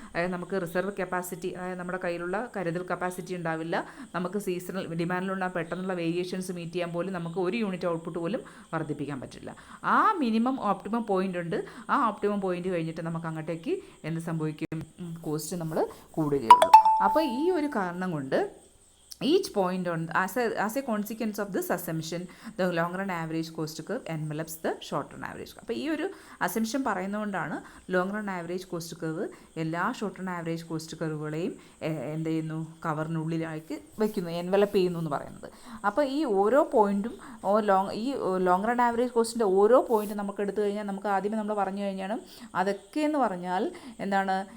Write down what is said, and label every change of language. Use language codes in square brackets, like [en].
[ml] അതായത് നമുക്ക് reserve capacity, അതായത് നമ്മുടെ കയ്യിലുള്ള കരുതൽ കപ്പാസിറ്റി ഉണ്ടാവില്ല. നമുക്ക് സീസണൽ ഡിമാൻഡിലുള്ള പെട്ടെന്നുള്ള വേരിയേഷൻസ് മീറ്റ് ചെയ്യാൻ പോലും നമുക്ക് ഒരു യൂണിറ്റ് ഔട്ട്പുട്ട് പോലും വർദ്ധിപ്പിക്കാൻ പറ്റില്ല. ആ ഓപ്റ്റിമം പോയിൻ്റ് ഉണ്ട്. ആ ഓപ്റ്റിമം പോയിൻ്റ് കഴിഞ്ഞിട്ട് നമുക്ക് അങ്ങോട്ടേക്ക് എന്ത് സംഭവിക്കും? കോസ്റ്റ് നമ്മൾ കൂടുകയുള്ളൂ. അപ്പോൾ ഈ ഒരു കാരണം കൊണ്ട് [en] each point as a consequence of this assumption, the long run average cost curve envelops the short run average. [ml] അപ്പോൾ ഈ ഒരു assumption പറയുന്നതുകൊണ്ടാണ് long run average cost curve എല്ലാ ഷോർട്ട് റൺ ആവറേജ് കോസ്റ്റ് കർവുകളെയും എന്ത് ചെയ്യുന്നു? കവറിനുള്ളിലേക്ക് വയ്ക്കുന്നു, എൻവലപ്പ് ചെയ്യുന്നു എന്ന് പറയുന്നത്. അപ്പോൾ ഈ ഓരോ പോയിൻറ്റും ലോങ് റൺ ആവറേജ് കോസ്റ്റിൻ്റെ ഓരോ പോയിൻറ്റും നമുക്ക് എടുത്തു കഴിഞ്ഞാൽ, നമുക്ക് ആദ്യമേ നമ്മൾ പറഞ്ഞു കഴിഞ്ഞാൽ അതൊക്കെ എന്ന് പറഞ്ഞാൽ എന്താണ്?